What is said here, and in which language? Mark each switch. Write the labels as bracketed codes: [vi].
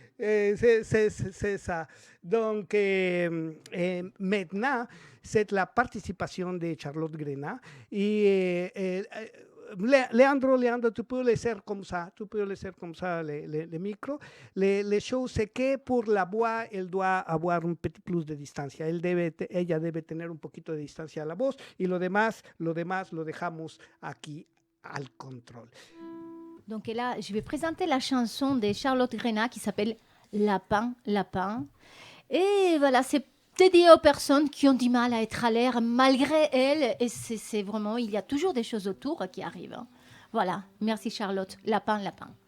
[fr] C'est ça. Donc, maintenant, c'est la participation de Charlotte Grena. Et Leandro, tu peux laisser comme ça, les micros. Les choses, c'est que pour la voix, elle doit avoir un petit plus de distancia. [es] Ella debe tener un poquito de distancia a la voz y lo demás lo dejamos aquí al contrôle. [fr] Donc là, je vais présenter la chanson de Charlotte Grenat qui s'appelle Lapin, Lapin. Et voilà, c'est dédié aux personnes qui ont du mal à être à l'air malgré elles. Et c'est vraiment, il y a toujours des choses autour qui arrivent. Hein. Voilà, merci Charlotte. Lapin, Lapin.